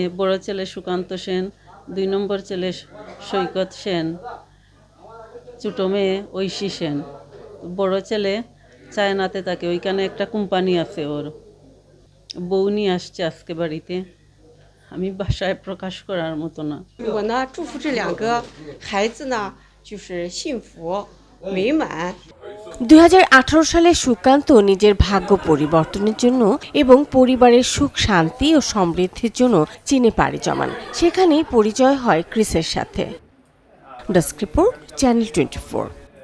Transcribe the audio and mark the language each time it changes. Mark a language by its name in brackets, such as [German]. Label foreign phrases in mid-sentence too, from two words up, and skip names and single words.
[Bangla] বড় ছেলে সুকান্ত সেন, 2 নম্বর ছেলে সৈকত সেন, ছোট মেয়ে ঐশী সেন। বড় ছেলে চায়নাতে থাকে, ওইখানে একটা কোম্পানি আছে ওর। বউ নিয়ে আসছে আজকে বাড়িতে, আমি ভাষায় প্রকাশ করার মতো না। [Chinese] 我呢，祝福这2个孩子呢，就是幸福美满。 [Bangla] 2018 সালে সুকান্ত নিজের ভাগ্য পরিবর্তনের জন্য এবং পরিবারের সুখ শান্তি ও সমৃদ্ধির জন্য চীনে পাড়ি জমান। সেখানেই পরিচয় হয় ক্রিসের সাথে। ডেস্ক রিপোর্ট, চ্যানেল 24।